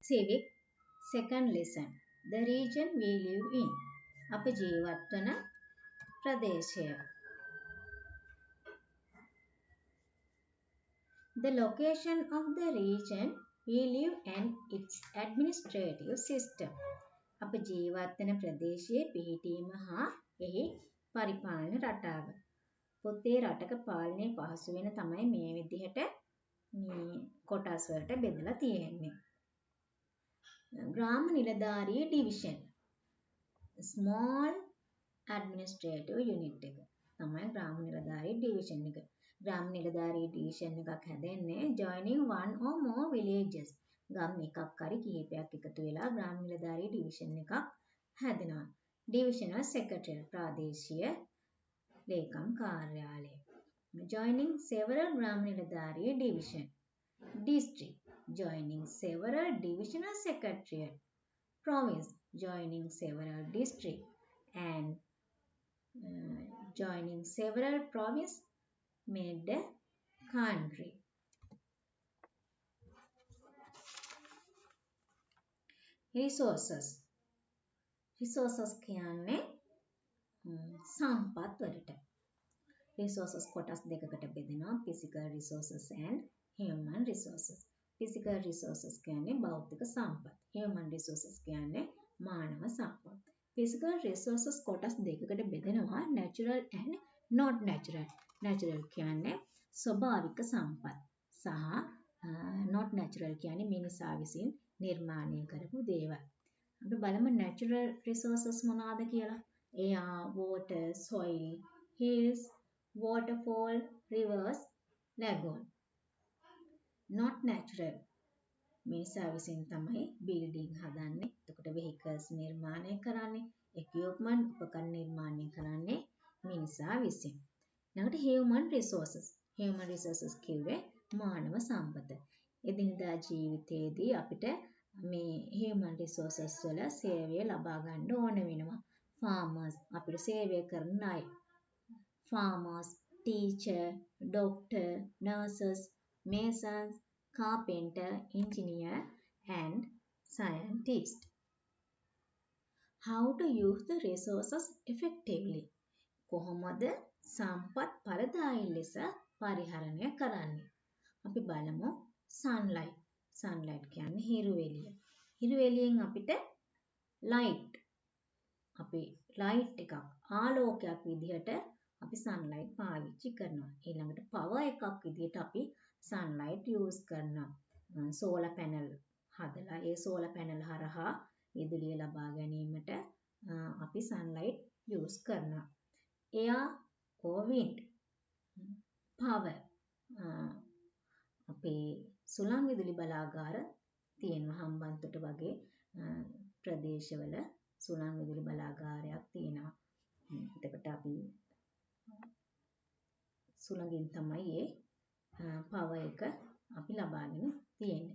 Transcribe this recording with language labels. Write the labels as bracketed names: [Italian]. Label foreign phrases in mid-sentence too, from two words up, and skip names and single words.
[English] civic. Second lesson. The region we live in. [Sinhala] අප ජීවත් වන ප්‍රදේශය. [English] The location of the region we live and its administrative system. [Sinhala] අප ජීවත් වන ප්‍රදේශයේ පිහිටීම හා එහි පරිපාලන රටාව. පොතේ රටක පාලනය පහසු වෙන තමයි මේ විදිහට මේ කොටස් වලට බෙදලා තියෙන්නේ. ග්‍රාම නිලධාරී ඩිවිෂන්. [English] Small administrative unit [Sinhala] එක තමයි ග්‍රාම නිලධාරී ඩිවිෂන් එක. ග්‍රාම නිලධාරී ඩිවිෂන් එකක් හැදෙන්නේ [English] joining one or more villages. [Sinhala] ගම් එකක් හරි කිහිපයක් එකතු වෙලා ග්‍රාම නිලධාරී ඩිවිෂන් එකක් හැදෙනවා. [English] divisional secretary [Sinhala] ප්‍රාදේශීය ලේකම් කාර්යාලය. [English] joining several [Sinhala] ග්‍රාම නිලධාරී [English] division. district joining several divisional secretariat. province joining several district and joining several province made a country. [Sinhala] resources කියන්නේ සම්පත් වලට. resources කොටස් දෙකකට බෙදෙනවා [English] physical resources and human resources. physical resources [Sinhala] කියන්නේ භෞතික සම්පත්. [English] human resources [Sinhala] කියන්නේ මානව සම්පත්. [English] physical resources [Sinhala] කොටස් දෙකකට බෙදෙනවා [English] natural and not natural. [Sinhala] natural කියන්නේ ස්වභාවික සම්පත් සහ [English] not natural [Sinhala] කියන්නේ මිනිසා විසින් නිර්මාණය කරපු දේවල්. අපි බලමු [English] natural resources [Sinhala] මොනවාද කියලා. [English] air, water, soil, hills, waterfall, rivers, lagoon. not natural [Sinhala] මිනිසා විසින් තමයි building හදන්නේ. එතකොට vehicles නිර්මාණය කරන්නේ, equipment උපකරණ නිර්මාණය කරන්නේ මිනිසා විසින්. ඊළඟට [English] human resources. human resources [Sinhala] කිව්වේ මානව සම්පත. එදිනදා ජීවිතයේදී අපිට මේ [English] human resources [Sinhala] වල සේවය ලබා ගන්න ඕන වෙනවා. farmers අපිට සේවය කරන අය. [English] farmers, teacher, doctor, nurses, masons, carpenter, engineer and scientist. How to use the resources effectively? [Sinhala] කොහොමද සම්පත් පරදායි ලෙස පරිහරණය කරන්නේ? අපි බලමු sunlight. sunlight කියන්නේ හිරු එළිය. හිරු එළියෙන් අපිට light අපි light එකක් ආලෝකයක් විදිහට අපි sunlight පාවිච්චි කරනවා. ඊළඟට power එකක් විදිහට අපි [English] sunlight use [Sinhala] කරනවා. [English] solar panel [Sinhala] හදලා ඒ [English] solar panel [Sinhala] හරහා විදුලිය ලබා ගැනීමට අපි [English] sunlight use [Sinhala] කරනවා. [English] air or wind power [Sinhala] අපේ සුළං විදුලි බලාගාර තියෙනවා. හම්බන්තොට වගේ ප්‍රදේශවල සුළං විදුලි බලාගාරයක් තියෙනවා. එතකොට අපි සුළඟින් තමයි ඒ power එක අපි ලබාගෙන තියෙන්නේ.